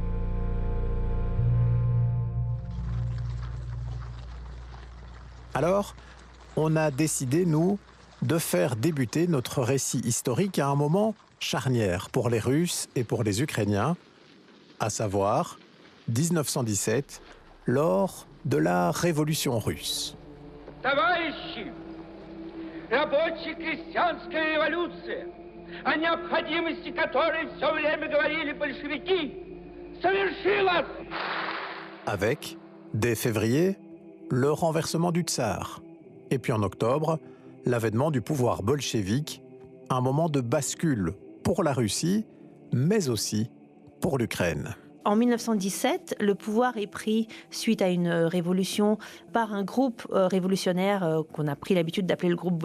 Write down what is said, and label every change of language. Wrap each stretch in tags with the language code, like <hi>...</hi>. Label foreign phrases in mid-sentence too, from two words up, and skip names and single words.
<fr>Alors, on a décidé, nous, de faire débuter notre récit historique à un moment charnière pour les Russes et pour les Ukrainiens, à savoir 1917, lors de la Révolution russe.</fr> <ru>Товарищи, рабоче-крестьянская революция, о необходимости которой все время говорили большевики, совершилась.</ru> <fr>Avec, dès février, le renversement du tsar. Et puis en octobre, l'avènement du pouvoir bolchevique, un moment de bascule pour la Russie, mais aussi pour l'Ukraine. En 1917, le pouvoir est pris suite à une révolution par un groupe révolutionnaire qu'on a pris l'habitude d'appeler le groupe</fr>